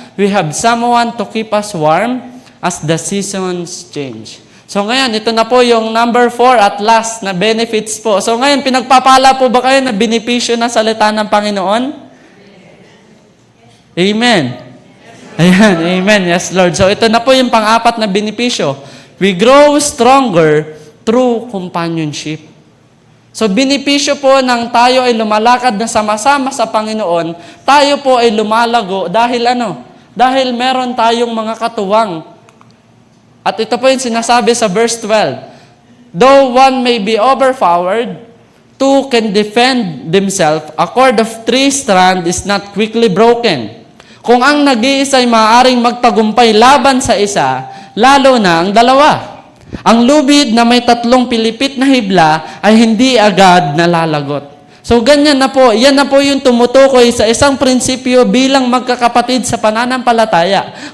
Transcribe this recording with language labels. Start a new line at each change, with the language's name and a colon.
English: We have someone to keep us warm as the seasons change.
Filipino: So ngayon, ito na po yung number 4 at last na benefits po. So ngayon, pinagpapala po ba kayo na benepisyo na salita ng Panginoon? Amen. Ayan, amen.
English: Yes, Lord.
Filipino: So ito na po yung pang-apat na benepisyo.
English: We grow stronger through companionship.
Filipino: So, benepisyo po ng tayo ay lumalakad na sama-sama sa Panginoon, tayo po ay lumalago dahil Dahil meron tayong mga katuwang. At ito po yung sinasabi sa verse 12.
English: Though one may be overpowered, two can defend themselves. A cord of 3 strands is not quickly broken.
Filipino: Kung ang nag-iisa ay maaaring magtagumpay laban sa isa, lalo na ang dalawa. Ang lubid na may 3 pilipit na hibla ay hindi agad nalalagot. So ganyan na po, yan na po yung tumutukoy sa isang prinsipyo bilang magkakapatid sa pananampalataya.